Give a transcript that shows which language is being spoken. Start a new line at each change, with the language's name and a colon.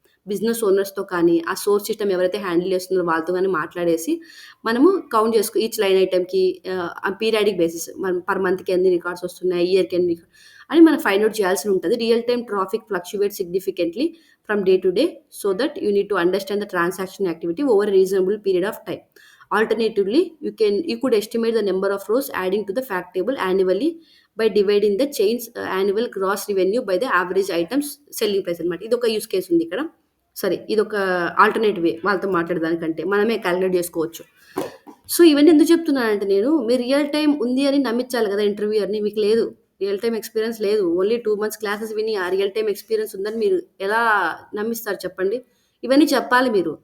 Telugu: Business ఓనర్స్తో కానీ ఆ source system ఎవరైతే హ్యాండిల్ చేస్తున్నారో వాళ్ళతో కానీ మాట్లాడేసి మనము కౌంట్ చేసుకో ఈచ్ లైన్ ఐటమ్కి పీరియాడిక్ బేసిస్ మనం పర్ మంత్కి ఎన్ని రికార్డ్స్ వస్తున్నాయి, ఇయర్కి ఎన్ని అని మనం ఫైండ్ అవుట్ చేయాల్సి ఉంటుంది.
English: Real time traffic fluctuate significantly from day to day, so that you need to understand the transaction activity over reasonable period of time. Alternatively, you could estimate the number of rows adding to the fact table annually by dividing the chain's annual gross revenue by the average items selling price అనమాట.
Telugu: ఇది ఒక use case ఉంది ఇక్కడ. సరే ఇదొక alternate వే వాళ్ళతో మాట్లాడేదానికంటే. మనమే calculate జేసుకోవచ్చు. సో, ఇవన్నీ ఎందుకు చెప్తున్నానంటే నేను, మీరు రియల్ టైమ్ ఉంది అని నమ్మించాలి గదా! ఇంటర్వ్యూయర్‌ని. మీకు లేదు. రియల్ టైమ్ ఎక్స్‌పీరియన్స్ లేదు. ఓన్లీ 2 మంత్స్ క్లాసెస్ విని, ఆ రియల్ టైమ్ ఎక్స్‌పీరియన్స్ ఉందని మీరు ఎలా నమ్మిస్తారు చెప్పండి? ఇవన్నీ చెప్పాలి మీరు.